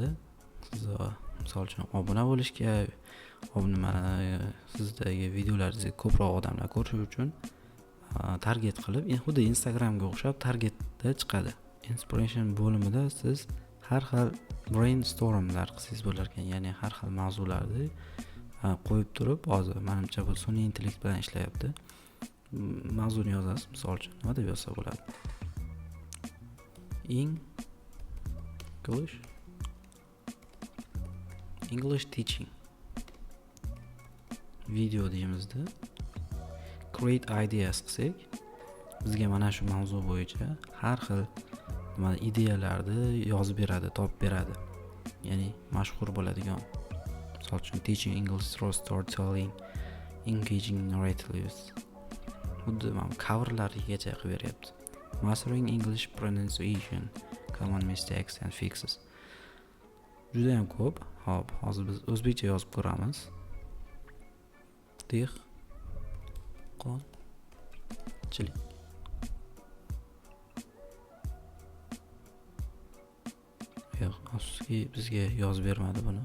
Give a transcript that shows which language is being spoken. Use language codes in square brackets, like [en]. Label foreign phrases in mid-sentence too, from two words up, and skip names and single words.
[uz] Siz misol uchun obuna bo'lishga, sizdagi videolaringizni ko'proq odamlar ko'rishi uchun target qilib, xuddi Instagramga o'xshab targetda chiqadi. Inspiration bo'limida siz har xil brainstormlar qilsangiz bo'lar ekan, ya'ni har xil mavzularni qo'yib turib, hozir menimcha bu sun'iy intellekt bilan ishlayapti. Mavzuni yozasiz, misol uchun nima deb yozsa bo'ladi? [en] English teaching video [uz] deymizda, [en] create ideas [uz] qilsak, bizga mana shu mavzu bo'yicha har xil ideyalarni yozib beradi, topib beradi. Ya'ni mashhur bo'ladigan, misol uchun [en] teaching English through storytelling, engaging narratives. [uz] Xuddi mana coverlarigacha qilib beryapti. [en] Mastering English pronunciation, common mistakes and fixes. [uz] Juda ham ko'p. Hop, hozir biz o'zbekcha yozib ko'ramiz. Dehqonchilik. Yo'q, afsuski bizga yozib bermadi buni.